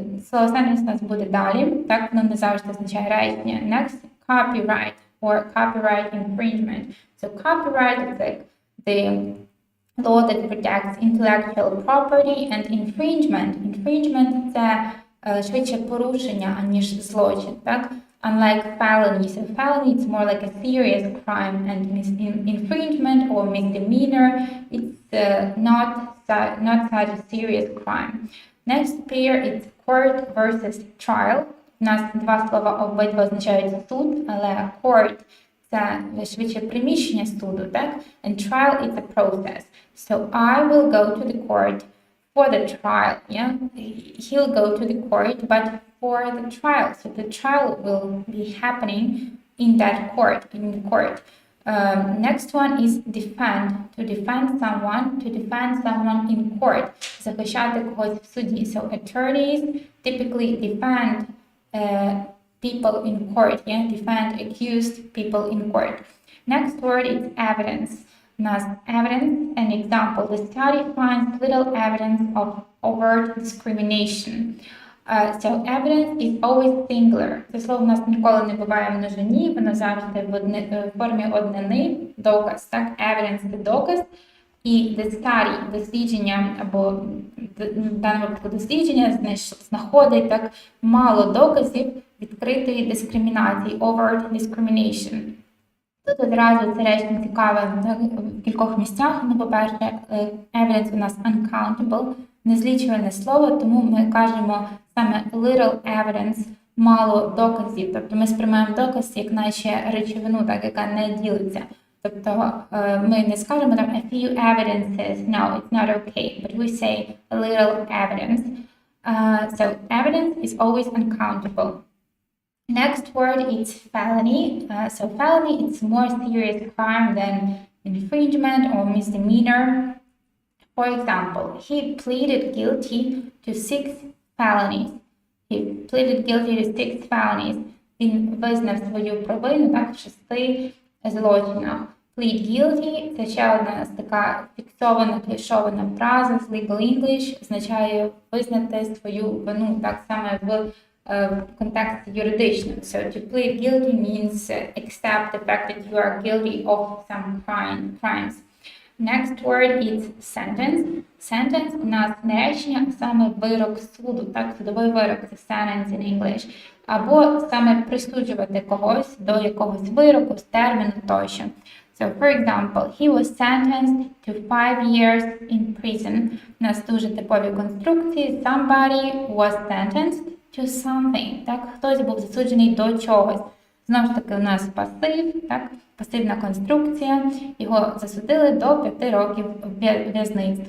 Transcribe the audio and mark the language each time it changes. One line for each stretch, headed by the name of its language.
Ukrainian: Слово sentence у нас буде далі, так, воно не завжди означає речення.
English: Next, copyright or copyright infringement. So copyright is like the law that protects intellectual property, and infringement.
Ukrainian: Infringement – це швидше порушення, аніж злочин, так?
English: Unlike felony. So felony, it's more like a serious crime, and infringement or misdemeanor, it's not such a serious crime. Next pair, it's court versus trial.
Ukrainian: У нас два слова обидва означають суд, але court – це швидше приміщення суду, так?
English: And trial is a process. So I will go to the court for the trial, yeah? He'll go to the court, but for the trial. So the trial will be happening in that court, in the court. Next one is defend. To defend someone in court.
Ukrainian: Захищати когось в суді.
English: So attorneys typically defend people in court, yeah? Defend accused people in court. Next word is evidence. Nas evidence, an example. The study finds little evidence of overt discrimination. So evidence is always singular.
Ukrainian: Це слово у нас ніколи не буває в множині, воно завжди в формі однини, доказ, так? Evidence – це доказ. І the study – дослідження, або в даному випадку дослідження знаходить так мало доказів відкритої дискримінації,
English: overt discrimination.
Ukrainian: Тут одразу це речення цікаве в кількох місцях. Ну, по-перше, evidence у нас uncountable, незлічуване слово, тому ми кажемо саме
English: little evidence,
Ukrainian: мало доказів. Тобто ми сприймаємо доказ як наче речовину, так, яка не ділиться. Тобто ми не скажемо там
English: a few evidences, no, it's not okay, but we say a little evidence. So evidence is always uncountable. Next word is felony. So felony is more serious crime than infringement or misdemeanor. For example, he pleaded guilty to 6 felonies. He pleaded guilty to 6 felonies.
Ukrainian: Він визнав свою провину так, в 6 злочинах. Plead guilty – це ще одна така фіксована, клішована фраза з legal English, означає визнати свою вину так само в контексті юридичному.
English: So to plead guilty means accept the fact that you are guilty of some crimes. Next word is sentence.
Ukrainian: Sentence у нас не речення, а саме вирок суду, так, судовий вирок – це
English: sentence in English.
Ukrainian: Або саме присуджувати когось до якогось вироку, з терміну тощо.
English: So, for example, he was sentenced to 5 years in prison.
Ukrainian: У нас дуже типові конструкції.
English: Somebody was sentenced to something.
Ukrainian: Так, хтось був засуджений до чогось. Знову ж таки, у нас пасив, так, пасивна конструкція. Його засудили до 5 років в'язниці.